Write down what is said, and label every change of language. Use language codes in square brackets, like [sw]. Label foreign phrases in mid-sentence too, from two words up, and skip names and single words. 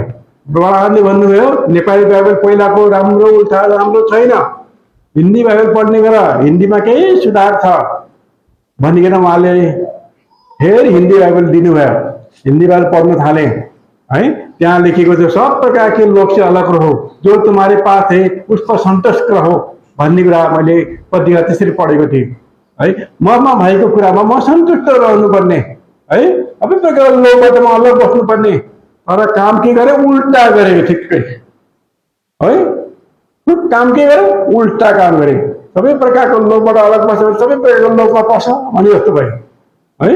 [ne] बाबाले भन्नुभयो नेपाली बाइबल पहिलाको राम्रो उल्टा राम्रो छैन, हिन्दी बाइबल पढ्ने गर, हिन्दीमा केही सुधार छ भनिकन उहाँले फेरि हिन्दी बाइबल दिनुभयो। हिन्दी बाइबल पढ्न थालेँ है। त्यहाँ लेखेको थियो, [hi] सब प्रकार के लोग से अलग रहो, जो तुम्हारे पास है उस पर संतुष्ट रहो [ne] भन्ने कुरा मैले पत्रिका त्यसरी पढेको थिएँ है। ममा भएको कुरामा म सन्तुष्ट रहनुपर्ने है। सबै प्रकारको लोकबाट म अलग बस्नुपर्ने, तर काम के गरेँ, उल्टा गरेँ ठिक्कै है। काम के गरेँ, उल्टा काम गरेँ। सबै प्रकारको लोकबाट अलग बस्यो, सबै प्रकारको लोकमा पस भने जस्तो भयो है।